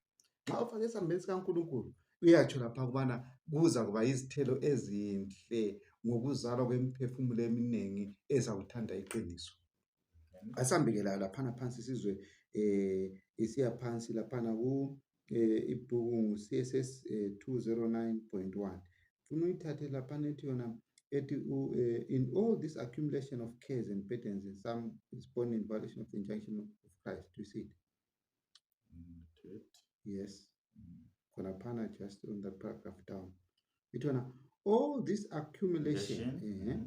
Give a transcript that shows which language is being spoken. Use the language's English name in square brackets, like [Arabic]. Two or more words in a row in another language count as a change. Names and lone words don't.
[North Ndebele] Xa ufake esambeni sikaNkulunkulu uyatsho lapha ukubana kuza kuba izithelo ezinhle ngokuzalwa kwemiphefumulo eminingi ezawuthanda iqiniso. Asambekela laphana phansi sizwe isiya phansi laphana ku ibhuku CSS 209.1. Funa uyithathe laphana ethi yona ethi [English] in all this accumulation of cares and burdens, and some is born in violation of the injunction of Christ. Do you see it? Yes. [North Ndebele] Konapana [English] just on the paragraph down. It all this accumulation.